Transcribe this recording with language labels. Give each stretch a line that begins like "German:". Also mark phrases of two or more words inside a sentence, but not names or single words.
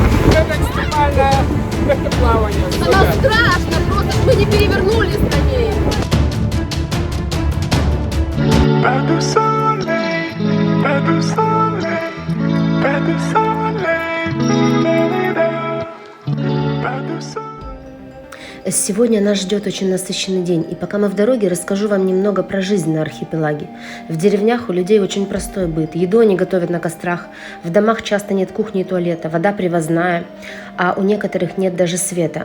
Russian: Это экстремальное плавание. Оно страшно, просто мы не перевернулись на ней.
French: Pas de soleil, pas de soleil, pas de soleil, pas de soleil.
Russian: Сегодня нас ждет очень насыщенный день, и пока мы в дороге, расскажу вам немного про жизнь на архипелаге. В деревнях у людей очень простой быт. Еду они готовят на кострах, в домах часто нет кухни и туалета, вода привозная, а у некоторых нет даже света.